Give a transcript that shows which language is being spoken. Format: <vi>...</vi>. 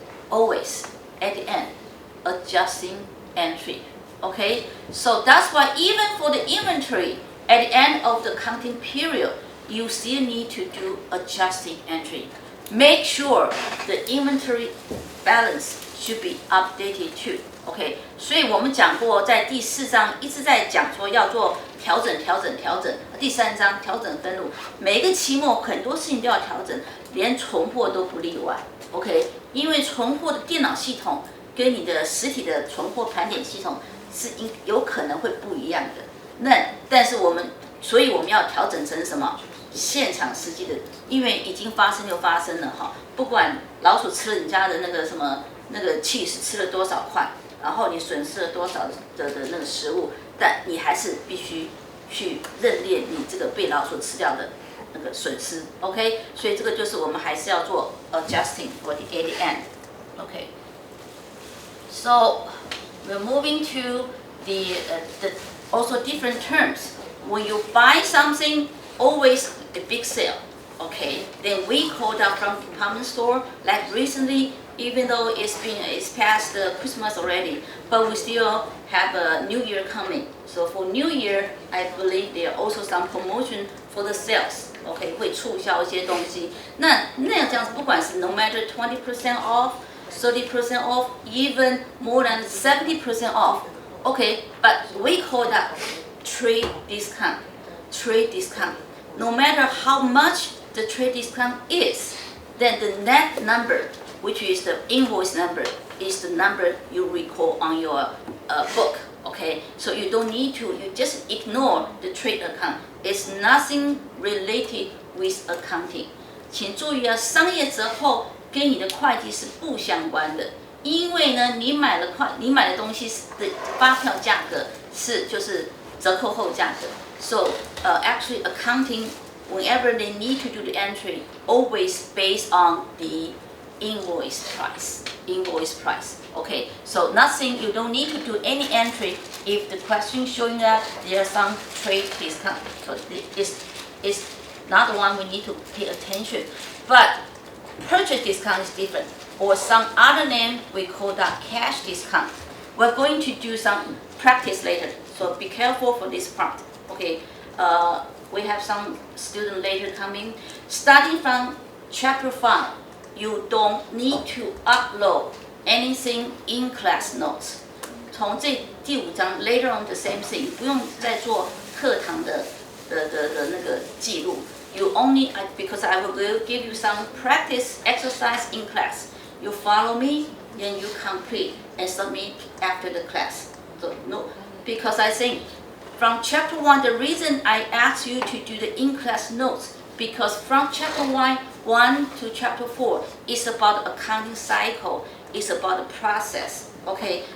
<en>Always at the end, adjusting entry. Okay, so that's why even for the inventory, at the end of the counting period, you still need to do adjusting entry. Make sure the inventory balance should be updated too.</en> <zh>OK， 所以我们讲过，在第4章一直在讲说要做调整。第3章调整分录，每一个期末很多事情都要调整，连存货都不例外。 OK， 因为存货的电脑系统跟你的实体的存货盘点系统是有可能会不一样的。但是所以我们要调整成什么？现场实际的，因为已经发生就发生了哈，不管老鼠吃了你家的那个什么那个 cheese 吃了多少块。然后你损失了多少的那个食物，但你还是必须去认列你这个被老鼠吃掉的那个损失 ，OK？所以这个就是我们还是要做</zh> <en>adjusting for the at the end，</en> <zh>OK？</zh> <en>So we're moving to the also different terms. When you buy something, always a big sale, okay? Then we call that from department store. Like recently. Even though it's past Christmas already, but we still have a New Year coming. So for New Year, I believe there are also some promotion for the sales.</en> <zh>OK， 会促销一些东西。那样这样子，不管是</zh> <en>no matter 20% off, 30% off, even more than 70% off. OK, but we call that trade discount. Trade discount. No matter how much the trade discount is, then the net number.Which is the invoice number, is the number you record on your book, okay? So you don't need to, you just ignore the trade account. It's nothing related with accounting.</en> <zh>请注意啊，商业折后跟你的会计是不相关的，因为呢，你买的东西的发票价格就是折扣后价格。</zh> <en>So actually accounting, whenever they need to do the entry, always based on the invoice price. Okay, so nothing, you don't need to do any entry if the question showing that there's some trade discount. So it's not the one we need to pay attention. But purchase discount is different, or some other name we call that cash discount. We're going to do some practice later, so be careful for this part. Okay, we have some student later coming. Starting from chapter 5.You don't need to upload anything in class notes.</en> <zh>从第5章</zh> <en>later on the same thing，</en> <zh>不用再做课堂的那个记录。</zh> <en>You only because I will give you some practice exercise in class. You follow me, then you complete and submit after the class. So no, because I think from chapter 1, the reason I asked you to do the in-class notes because from chapter 1 to chapter 4 is about accounting cycle, it's about the process, okay?</en>